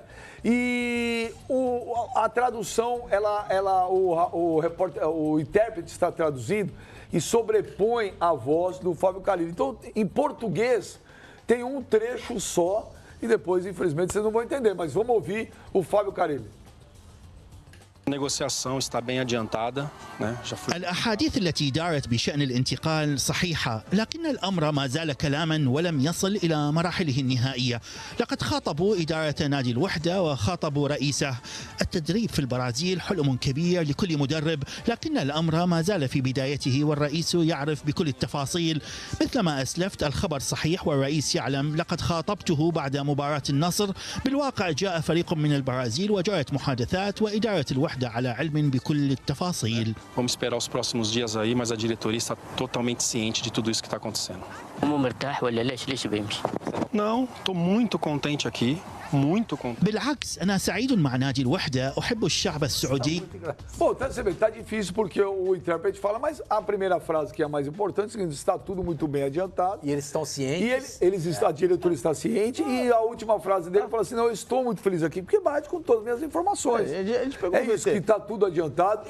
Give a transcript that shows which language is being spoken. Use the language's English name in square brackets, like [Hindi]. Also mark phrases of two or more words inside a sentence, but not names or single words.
[Portuguese] E a tradução, o intérprete está traduzindo e sobrepõe a voz do Fábio Carille. Então, em português, tem um trecho só e depois, infelizmente, vocês não vão entender, mas vamos ouvir o Fábio Carille. A negociação está bem adiantada, né? [Arabic] الأحاديث التي دارت بشأن الانتقال صحيحة، لكن الأمر ما زال كلاما ولم يصل إلى مراحله النهائية. لقد خاطبوا إدارة نادي الوحدة وخاطبوا رئيسه. التدريب في البرازيل حلم كبير لكل مدرب، لكن الأمر ما زال في بدايته والرئيس يعرف بكل التفاصيل. مثل ما أسلفت الخبر صحيح والرئيس يعلم. لقد خاطبته بعد مباراة النصر. بالواقع جاء فريق من البرازيل وجرت محادثات وإدارة الوحدة على علم بكل التفاصيل. [Portuguese] Vamos esperar os próximos dias aí, mas a diretoria está totalmente ciente de tudo isso que está acontecendo. Não, estou muito contente aqui. Muito contente. [Arabic] بالعكس أنا سعيد مع نادي الوحدة. أحب الشعب السعودي. [Portuguese] Bom, tá difícil porque o intérprete fala, mas a primeira frase que é a mais importante é o seguinte: está tudo muito bem adiantado. E eles estão cientes. E a diretoria está ciente. E a última frase dele fala assim: não, eu estou muito feliz aqui porque bate com todas as minhas informações. A gente pegou isso, que está tudo adiantado.